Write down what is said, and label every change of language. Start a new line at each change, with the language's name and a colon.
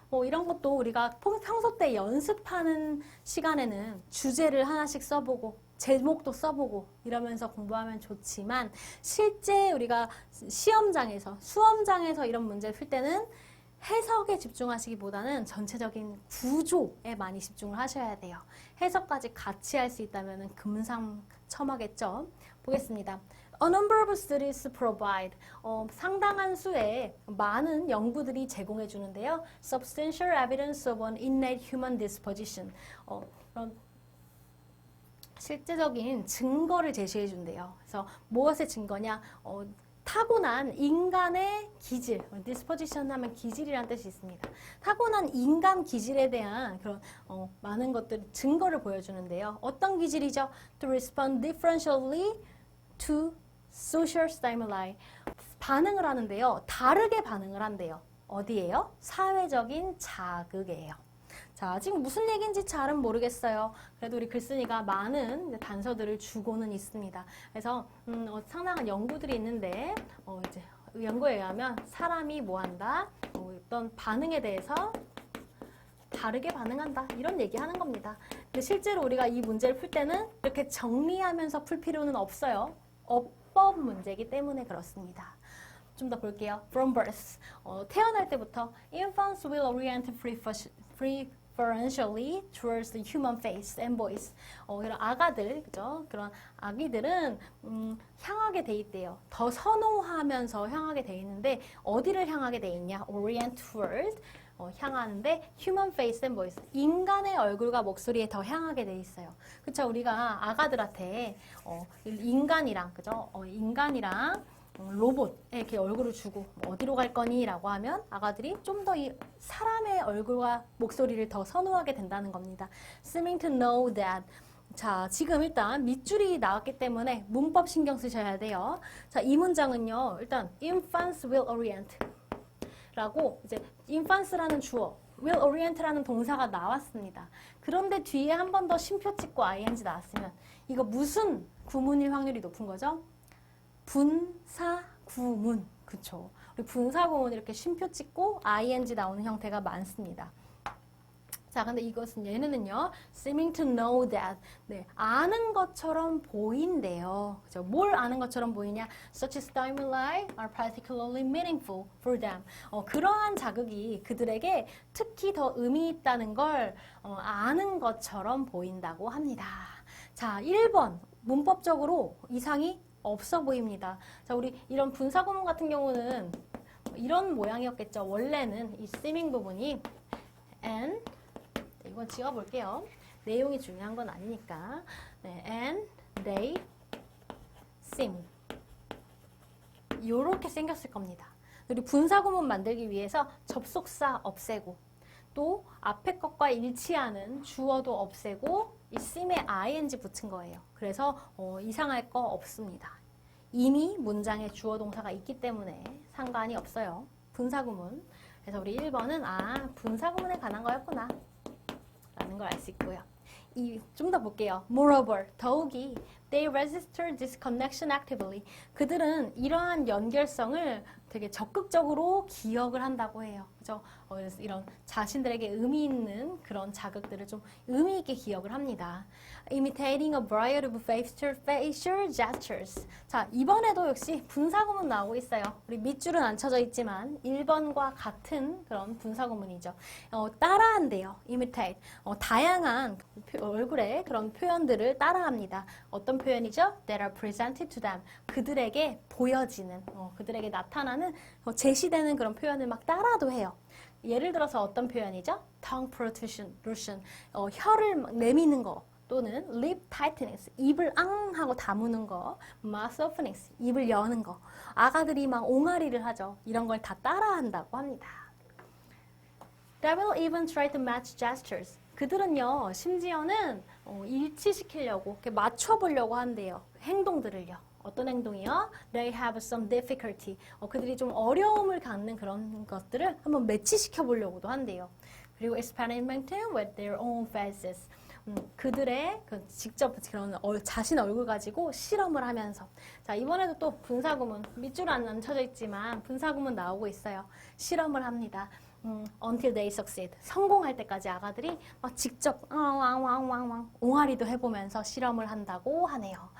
Korean: 이런 것도 우리가 평소 때 연습하는 시간에는 주제를 하나씩 써보고, 제목도 써보고, 이러면서 공부하면 좋지만, 실제 우리가 수험장에서 이런 문제를 풀 때는 해석에 집중하시기보다는 전체적인 구조에 많이 집중을 하셔야 돼요. 해석까지 같이 할 수 있다면 금상첨화겠죠. 보겠습니다.
English: A number of studies provide
Korean: 상당한 수의 많은 연구들이 제공해 주는데요.
English: Substantial evidence of an innate human disposition.
Korean: 그런 실제적인 증거를 제시해 준대요. 그래서 무엇의 증거냐? 타고난 인간의 기질,
English: disposition
Korean: 하면 기질이라는 뜻이 있습니다. 타고난 인간 기질에 대한 그런 많은 것들 증거를 보여주는데요. 어떤 기질이죠?
English: To respond differentially to social stimuli.
Korean: 반응을 하는데요. 다르게 반응을 한대요. 어디예요? 사회적인 자극이에요. 자, 지금 무슨 얘기인지 잘은 모르겠어요. 그래도 우리 글쓴이가 많은 단서들을 주고는 있습니다. 그래서 상당한 연구들이 있는데 이제 연구에 의하면 사람이 뭐한다? 어떤 반응에 대해서 다르게 반응한다. 이런 얘기하는 겁니다. 근데 실제로 우리가 이 문제를 풀 때는 이렇게 정리하면서 풀 필요는 없어요. 어법 문제이기 때문에 그렇습니다. 좀 더 볼게요.
English: From birth.
Korean: 태어날 때부터
English: infants will orient preferentially towards the human face and voice.
Korean: 그런 아가들, 그죠? 그런 아기들은 향하게 돼 있대요. 더 선호하면서 향하게 돼 있는데 어디를 향하게 돼 있냐?
English: Orient toward.
Korean: 향하는데
English: human face and voice.
Korean: 인간의 얼굴과 목소리에 더 향하게 돼 있어요. 그쵸? 우리가 아가들한테 인간이랑, 그죠? 인간이랑 로봇에 이렇게 얼굴을 주고 어디로 갈 거니? 라고 하면 아가들이 좀 더 이 사람의 얼굴과 목소리를 더 선호하게 된다는 겁니다.
English: Seeming to know that.
Korean: 자, 지금 일단 밑줄이 나왔기 때문에 문법 신경 쓰셔야 돼요. 자, 이 문장은요. 일단
English: infants will orient
Korean: 라고 이제 infants라는 주어
English: will orient
Korean: 라는 동사가 나왔습니다. 그런데 뒤에 한 번 더 쉼표 찍고 ing 나왔으면 이거 무슨 구문일 확률이 높은 거죠? 분사구문. 그쵸. 우리 분사구문 이렇게 쉼표 찍고 ing 나오는 형태가 많습니다. 자, 근데 이것은 얘는요,
English: seeming to know that.
Korean: 네, 아는 것처럼 보인대요. 그죠? 뭘 아는 것처럼 보이냐?
English: Such stimuli are particularly meaningful for them.
Korean: 그러한 자극이 그들에게 특히 더 의미 있다는 걸 아는 것처럼 보인다고 합니다. 자, 1번. 문법적으로 이상이 없어 보입니다. 자, 우리 이런 분사구문 같은 경우는 이런 모양이었겠죠. 원래는 이
English: seeming
Korean: 부분이 and 이건 지워볼게요. 내용이 중요한 건 아니니까. 네,
English: and they seem
Korean: 요렇게 생겼을 겁니다. 우리 분사구문 만들기 위해서 접속사 없애고 또 앞에 것과 일치하는 주어도 없애고 이 seem에 ing 붙인 거예요. 그래서 이상할 거 없습니다. 이미 문장에 주어 동사가 있기 때문에 상관이 없어요. 분사구문. 그래서 우리 1번은 분사구문에 관한 거였구나 라는 걸 알 수 있고요. 좀 더 볼게요.
English: Moreover,
Korean: 더욱이
English: they register this connection actively.
Korean: 그들은 이러한 연결성을 되게 적극적으로 기억을 한다고 해요. 그죠? 그래서 이런 자신들에게 의미 있는 그런 자극들을 좀 의미 있게 기억을 합니다.
English: Imitating a variety of facial gestures.
Korean: 자, 이번에도 역시 분사구문 나오고 있어요. 우리 밑줄은 안 쳐져 있지만 1번과 같은 그런 분사구문이죠. 따라한대요.
English: Imitate.
Korean: 다양한 얼굴의 그런 표현들을 따라합니다. 어떤 표현이죠?
English: That are presented to them.
Korean: 그들에게 보여지는, 그들에게 나타나는, 제시되는 그런 표현을 막 따라도 해요. 예를 들어서 어떤 표현이죠?
English: Tongue protrusion.
Korean: 혀를 막 내미는 거. 또는
English: lip tightness,
Korean: 입을 앙 하고 다무는 거,
English: mouth openings,
Korean: 입을 여는 거. 아가들이 막 옹알이를 하죠. 이런 걸 다 따라한다고 합니다.
English: They will even try to match gestures.
Korean: 그들은요, 심지어는 일치시키려고, 이렇게 맞춰보려고 한대요. 행동들을요. 어떤 행동이요?
English: They have some difficulty.
Korean: 그들이 좀 어려움을 갖는 그런 것들을 한번 매치시켜 보려고도 한대요. 그리고
English: experimenting with their own faces.
Korean: 그들의 직접 그런 자신 얼굴 가지고 실험을 하면서. 자, 이번에도 또 분사구문, 밑줄 안 쳐져 있지만 분사구문 나오고 있어요. 실험을 합니다.
English: until they succeed.
Korean: 성공할 때까지 아가들이 막 직접 왕왕왕왕 옹알이도 해보면서 실험을 한다고 하네요.